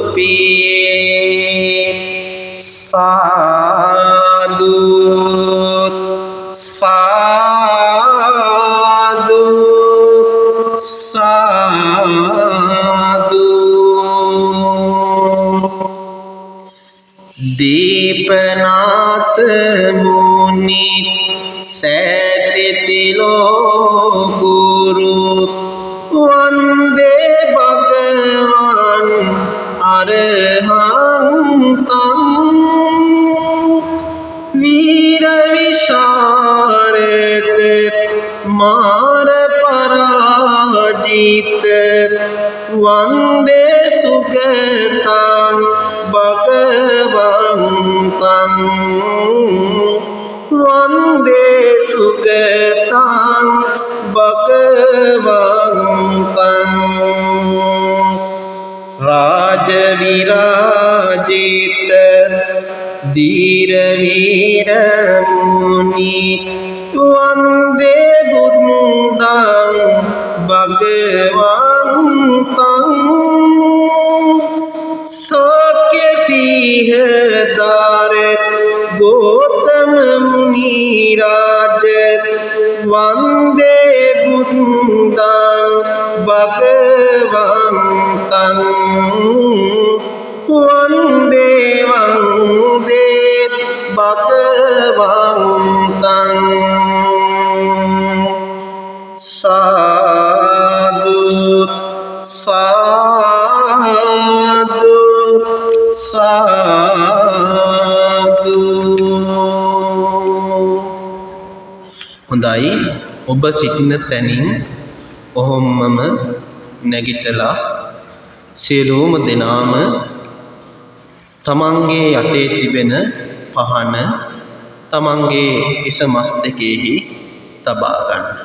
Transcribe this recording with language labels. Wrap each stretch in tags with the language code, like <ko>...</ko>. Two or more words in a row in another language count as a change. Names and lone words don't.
<pi>පියේ සාදු සාදු සාදු දීපනාත මුනි සැසිතිලෝ ගුරු වන්දේ භගවන් අරහන්තං वीर विशारद मार पराजित वंदे सुगतं भगवन्तं වන්දේ සුගතං භගවන්තං රාජ විරාජිත දීර වීර මුනි වන්දේ බුද්ධං භගවන්තං සක්‍ය සිහ දාරෙත් ගෝතම මුනි රාජ වන්දේ බුද්ධං භගවන්තං වන්දේ වන්දේ භගවන්තං සාදු සාදු සාදු.</pi> <si>හොඳයි, ඔබ සිටින තැනින් ඔහොම්මම නැගිටලා සියලුම දෙනාම තමන්ගේ යතේ තිබෙන පහන තමන්ගේ ඉස මස්තකයෙහි තබා ගන්න.</si>